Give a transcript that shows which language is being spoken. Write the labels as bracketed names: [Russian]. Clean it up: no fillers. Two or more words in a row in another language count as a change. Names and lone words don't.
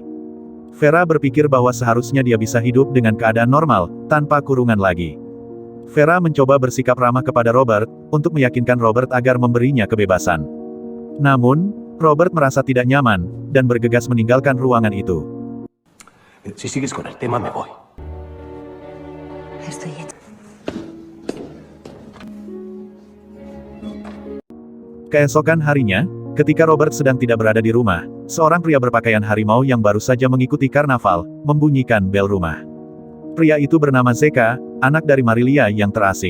[Indonesian] Vera berpikir bahwa seharusnya dia bisa hidup dengan keadaan normal, tanpa kurungan lagi. Vera mencoba bersikap ramah kepada Robert, untuk meyakinkan Robert agar memberinya kebebasan. Namun, Robert merasa tidak nyaman, dan bergegas meninggalkan ruangan itu. [Spanish] Si sigues con el tema me voy. Estoy hecha. [Indonesian] Keesokan harinya, ketika Robert sedang tidak berada di rumah, seorang pria berpakaian harimau yang baru saja mengikuti karnaval, membunyikan bel rumah. Pria itu bernama Zeka, anak dari Marilia yang terasing.